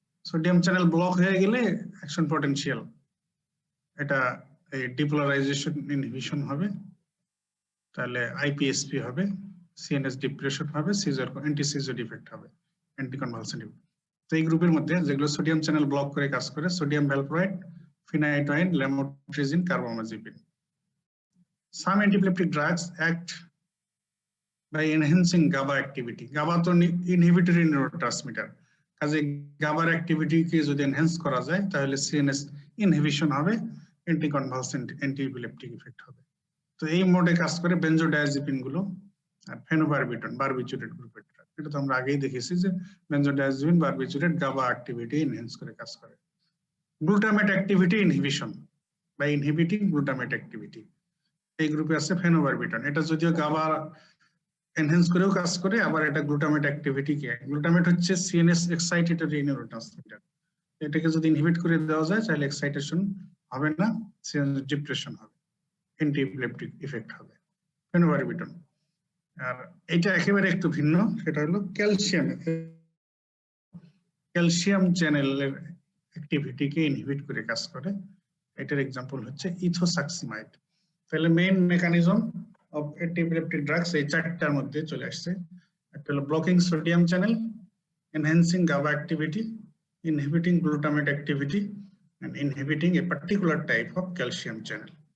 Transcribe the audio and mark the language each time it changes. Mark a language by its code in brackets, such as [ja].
[bn] Sodium channel block হয়ে গেলে action potential এটা এই ডিপোলারাইজেশন ইনহিবিশন হবে, তাহলে আইপিএসপি হবে, সিএনএস ডিপ্রেশন হবে, সিজার অ্যান্টি সিজার ইফেক্ট হবে, অ্যান্টি কনভালসেন্ট ইফেক্ট। তো এই গ্রুপের মধ্যে যেগুলো সোডিয়াম চ্যানেল ব্লক করে কাজ করে sodium valproate, ফিনাইটয়েন, lamotrigine, কার্বামাজিপিন। [en] Some anti-epileptic drugs act by enhancing GABA activity. [bn] GABA তো ইনহিবিটরি নিউরোট্রান্সমিটার, কাজে GABAর অ্যাক্টিভিটি কে যদি এনহ্যান্স করা যায় তাহলে সিএনএস ইনহিবিশন হবে, অ্যান্টি কনভালসেন্ট অ্যান্টি-এপিলেপটিক ইফেক্ট হবে। তো এই মোডে কাজ করে বেনজোডায়াজিপিন গুলো আর ফেনোবারবিটন, বারবিচুরেট গ্রুপের ড্রাগ। এটা তো আমরা আগেই দেখেছি যে বেনজোডায়াজিপিন, বারবিচুরেট GABA অ্যাক্টিভিটি এনহ্যান্স করে কাজ করে। গ্লুটামেট অ্যাক্টিভিটি ইনহিবিশন বা ইনহিবিটিং গ্লুটামেট অ্যাক্টিভিটি, এই গ্রুপে আছে ফেনোবারবিটন। এটা যদিও GABA এনহ্যান্স করেও কাজ করে, আবার এটা গ্লুটামেট অ্যাক্টিভিটি কে, গ্লুটামেট হচ্ছে সিএনএস এক্সাইটেটরি নিউরোট্রান্সমিটার, এটাকে যদি ইনহিবিট করে দেওয়া যায় তাহলে এক্সাইটেশন হবে না, সিএনএস ডিপ্রেশন হবে, অ্যান্টি-এপিলেপটিক ইফেক্ট হবে ফেনোবারবিটন। আর এটা একেবারে একটু ভিন্ন, সেটা হলো ক্যালসিয়াম। ক্যালসিয়াম চ্যানেলের অ্যাক্টিভিটিকে ইনহিবিট করে কাজ করে, এটার এক্সাম্পল হচ্ছে ইথোসাক্সিমাইড। তাহলে main mechanism of anti-epileptic drugs এই চারটার মধ্যে চলে আসছে। একটা হলো [en] Blocking sodium channel, enhancing GABA activity, inhibiting glutamate activity, and inhibiting a particular type of calcium channel.